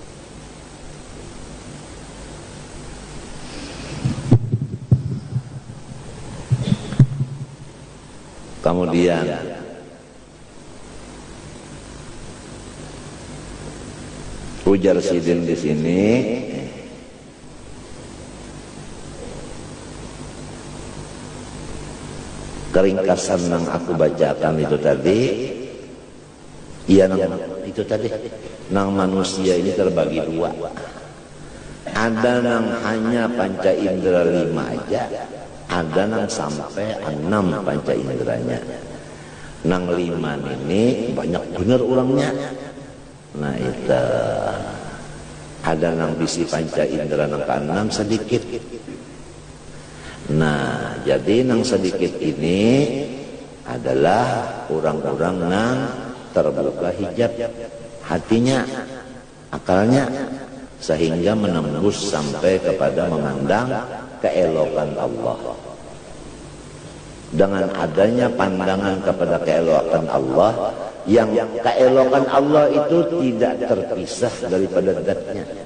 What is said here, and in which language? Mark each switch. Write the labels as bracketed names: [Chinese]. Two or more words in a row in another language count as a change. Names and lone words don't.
[Banjar] Kemudian ujar Sidin di sini, keringkasan yang aku bacakan itu tadi, iya itu tadi, nang manusia ini terbagi dua. [Indonesian] Ada yang hanya panca indera 5 aja, ada yang sampai 6 panca inderanya. [Banjar] Nang 5 ini banyak bener orangnya. Nah itu ada nang bisi panca indera nang ke-6 sedikit. Nah jadi nang sedikit ini adalah orang-orang nang terbuka hijab hatinya, akalnya, sehingga menembus sampai kepada memandang keelokan Allah. [Indonesian] Dengan adanya pandangan kepada keelokan Allah, yang keelokan Allah itu tidak terpisah daripada zatnya.